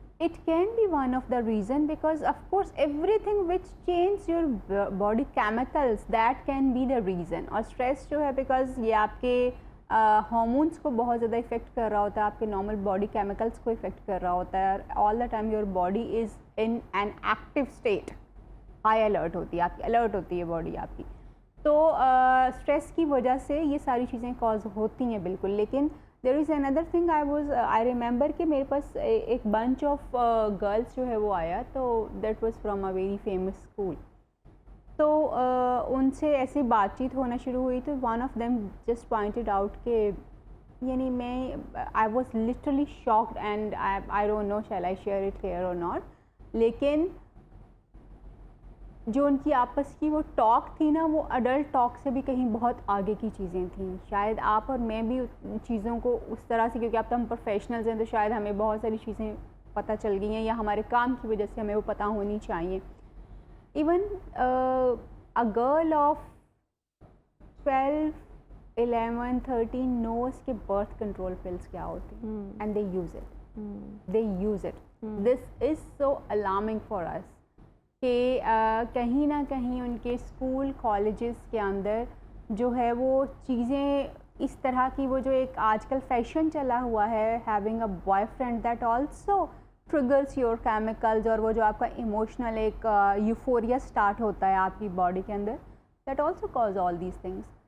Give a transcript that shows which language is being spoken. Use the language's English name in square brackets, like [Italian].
[English] It can be one of the reason, because of course everything which changes your body chemicals, that can be the reason. [Urdu] اور stress جو ہے because یہ آپ کے hormones کو بہت زیادہ افیکٹ کر رہا ہوتا ہے، آپ کے نارمل باڈی کیمیکلس کو افیکٹ کر رہا ہوتا ہے. [English] all the time your body is in an active state, [Urdu] high alert ہوتی ہے آپ کی، الرٹ ہوتی ہے باڈی آپ کی. تو اسٹریس کی وجہ سے یہ ساری چیزیں کاز ہوتی ہیں بالکل. [English] لیکن there is another thing I remember [Urdu] کہ میرے پاس ایک [English] bunch of girls [Urdu] جو ہے وہ آیا، [English] تو that was from a very famous school. [Urdu] تو ان سے ایسی بات چیت ہونا شروع ہوئی، [English] تو one of them just pointed out [Urdu] کہ یعنی میں [English] I was literally shocked and I don't know shall I share it here اور not. [Urdu] لیکن جو ان کی آپس کی وہ ٹاک تھی نا، وہ اڈلٹ ٹاک سے بھی کہیں بہت آگے کی چیزیں تھیں. شاید آپ اور میں بھی چیزوں کو اس طرح سے، کیونکہ اب تو ہم پروفیشنلز ہیں، تو شاید ہمیں بہت ساری چیزیں پتہ چل گئی ہیں، یا ہمارے کام کی وجہ سے ہمیں وہ پتہ ہونی چاہیے. [English] even a girl of 12 11 13 knows کہ birth control pills [Urdu] کیا ہوتی ہیں [English] and they use it. They use it. This is so alarming for us [Urdu] کہ کہیں نہ کہیں ان کے اسکول کالجز کے اندر جو ہے وہ چیزیں اس طرح کی، وہ جو ایک آج کل فیشن چلا ہوا ہے [English] having a boyfriend that also triggers your chemicals، [Urdu] اور وہ جو آپ کا ایموشنل ایک یوفوریا اسٹارٹ ہوتا ہے آپ کی باڈی کے اندر، [English] that also cause all these things.